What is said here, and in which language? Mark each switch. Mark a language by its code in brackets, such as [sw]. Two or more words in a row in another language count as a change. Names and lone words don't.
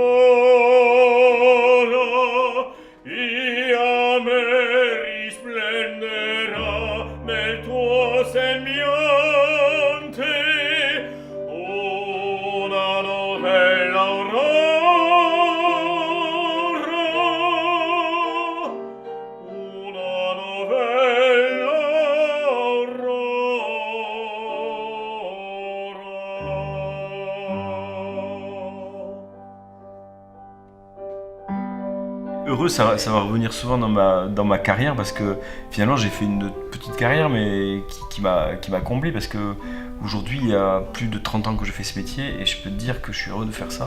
[it] e a me risplenderà nel tuo sembiante una novella aurora, una novella aurora. [fr] Heureux, ça va revenir souvent dans ma carrière parce que finalement j'ai fait une petite carrière mais qui m'a comblé parce que aujourd'hui il y a plus de 30 ans que je fais ce métier et je peux te dire que je suis heureux de faire ça.